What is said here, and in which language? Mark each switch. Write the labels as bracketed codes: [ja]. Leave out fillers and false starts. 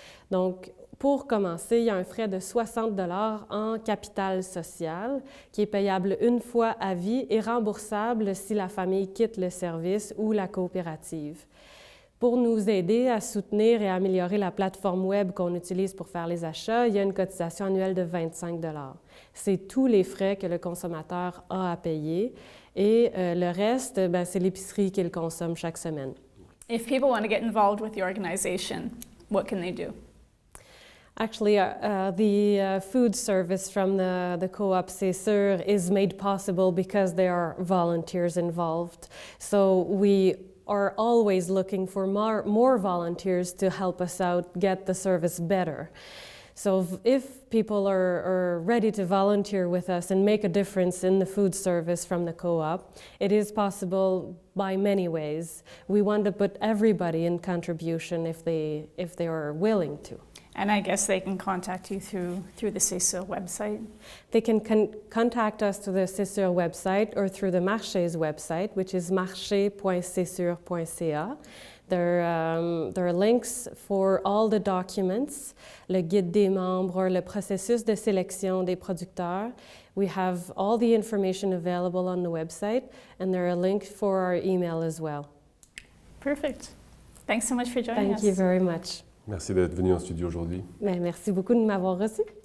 [fr] Donc, pour commencer, il y a un frais de 60 $ en capital social qui est payable une fois à vie et remboursable si la famille quitte le service ou la coopérative. Pour nous aider à soutenir et à améliorer la plateforme web qu'on utilise pour faire les achats, il y a une cotisation annuelle de 25 $. C'est tous les frais que le consommateur a à payer. Et le reste, c'est l'épicerie qu'il consomme chaque semaine. [en] If people want to get involved with the organization, what can they do? Actually, the food service from the co-op C'est Sûr is made possible because there are volunteers involved. So we are always looking for more volunteers to help us out get the service better. So if people are ready to volunteer with us and make a difference in the food service from the co-op, it is possible by many ways. We want to put everybody in contribution if they are willing to. And I guess they can contact you through the C'est Sûr website. They can contact us through the C'est Sûr website or through the Marché's website, which is marché.cesur.ca. There are links for all the documents, [fr] le guide des membres, le processus de sélection des producteurs. [en] We have all the information available on the website, and there are links for our email as well. Perfect. Thanks so much for joining us. Thank you very much. [fr] Merci d'être venu en studio aujourd'hui. Merci beaucoup de m'avoir reçu.